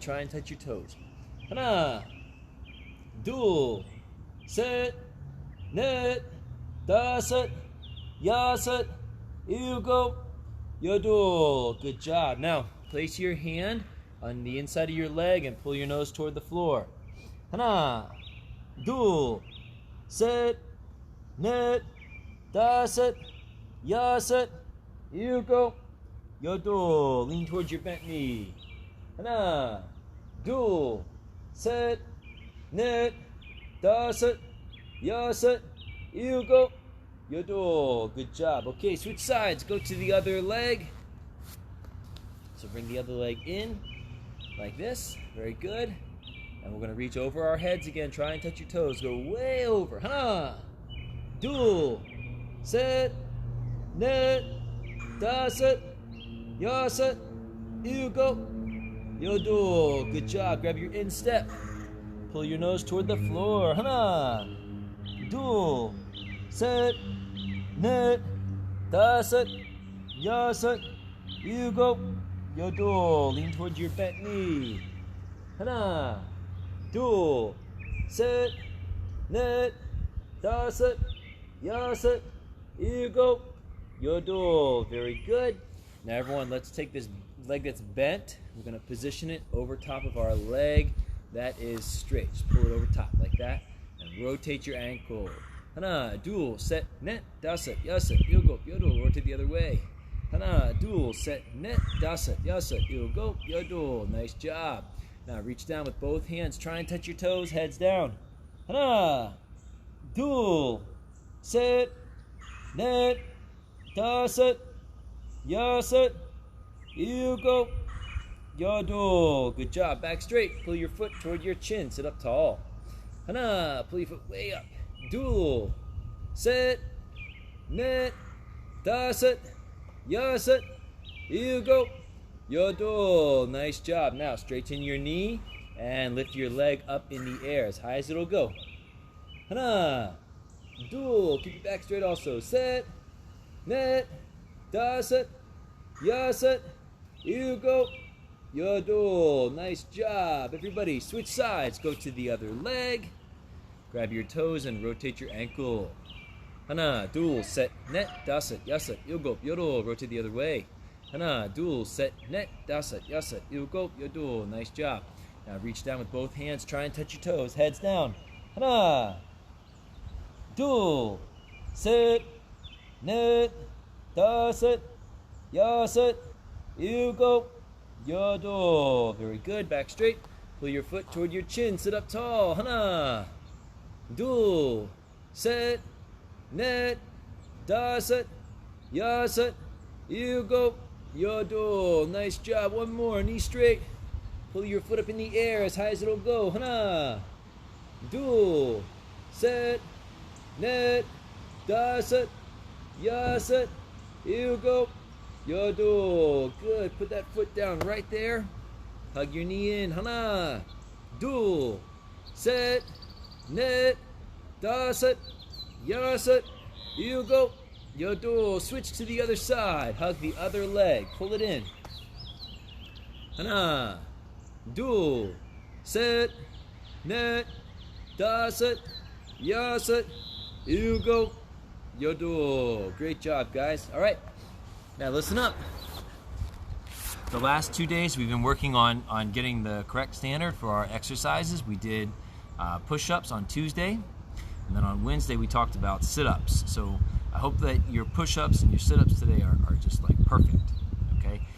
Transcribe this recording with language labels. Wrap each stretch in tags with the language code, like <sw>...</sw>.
<en>Try and touch your toes.</en> <ko>Hana, dul, set, 넷, 다섯, 여섯, 일곱, 여덟.</ko> <en>Good job. Now, place your hand on the inside of your leg and pull your nose toward the floor.</en> <ko>하나, 둘, 셋, 넷, 다섯, 여섯, 일곱, 여덟.</ko> <en>Lean towards your bent knee.</en> <ko>하나, 둘, 셋, 넷, 다섯, 여섯, 일곱, 여덟.</ko> <en>Good job. Okay, switch sides. Go to the other leg. So bring the other leg in like this. Very good. And we're going to reach over our heads again. Try and touch your toes. Go way over.</en> <ko>하나, 둘, 셋, 넷, 다섯, 여섯, 일곱, 여덟.</ko> <en>Good job. Grab your instep. Pull your nose toward the floor.</en> <ko>하나, 둘, 셋, 넷, 다섯, 여섯, 일곱, 여덟.</ko> <en>Lean towards your bent knee.</en> <ko>하나, 둘, 셋, 넷, 다섯, 여섯, 일곱, 여덟.</ko> <en>Very good. Now everyone, let's take this leg that's bent. We're going to position it over top of our leg that is straight. Just pull it over top like that and rotate your ankle.</en> <ko>하나, 둘, 셋, 넷, 다섯, 여섯, 일곱, 여덟.</ko> <en>Rotate the other way.</en> <ko>하나, 둘, 셋, 넷, 다섯, 여섯, 일곱, 여덟.</ko> <en>Nice job. Now reach down with both hands. Try and touch your toes. Heads down.</en> <ko>하나, 둘, 셋, 넷, 다섯, 여섯, 일곱, 여덟.</ko> <en>Good job. Back straight. Pull your foot toward your chin. Sit up tall.</en> <ko>하나,</ko> <en>pull your foot way up.</en> <ko>둘, 셋, 넷, 다섯, 여섯, 일곱, 여덟.</ko> <en>Nice job. Now straighten your knee and lift your leg up in the air as high as it'll go.</en> <ko>하나, 둘.</ko> <en>Keep your back straight also.</en> <ko>셋, 넷, 다섯, 여섯, 일곱, 여덟.</ko> <en>Nice job. Everybody, switch sides. Go to the other leg. Grab your toes and rotate your ankle.</en> <ko>하나, 둘, 셋, 넷, 다섯, 여섯, 일곱, 여덟.</ko> <en>Rotate the other way.</en> <ko>하나, 둘, 셋, 넷, 다섯, 여섯, 일곱, 여덟.</ko> <en>Nice job. Now reach down with both hands. Try and touch your toes. Heads down.</en> <ko>하나, 둘, 셋, 넷, 다섯, 여섯, 일곱, 여덟.</ko> <en>Very good. Back straight. Pull your foot toward your chin. Sit up tall.</en> <ko>하나, 둘, 셋, 넷, 다섯, 여섯, 일곱, 여덟.</ko> <en>Nice job. One more. Knee straight. Pull your foot up in the air as high as it'll go.</en> <ko>하나, 둘, 셋, 넷, 다섯, 여섯, 일곱, 여덟.</ko> <en>Good. Put that foot down right there. Hug your knee in.</en> <ko>하나, 둘, 셋, 넷, 다섯, 여섯, 일곱, 여덟.</ko> <en>Switch to the other side. Hug the other leg. Pull it in.</en> <ko>하나, 둘, 셋, 넷, 다섯, 여섯, 일곱, 여덟.</ko> <en>Great job, guys. All right. Now listen up. The last 2 days we've been working on getting the correct standard for our exercises. We did push-ups on Tuesday, and then on Wednesday we talked about sit-ups. So I hope that your push-ups and your sit-ups today are just like perfect, okay?</en>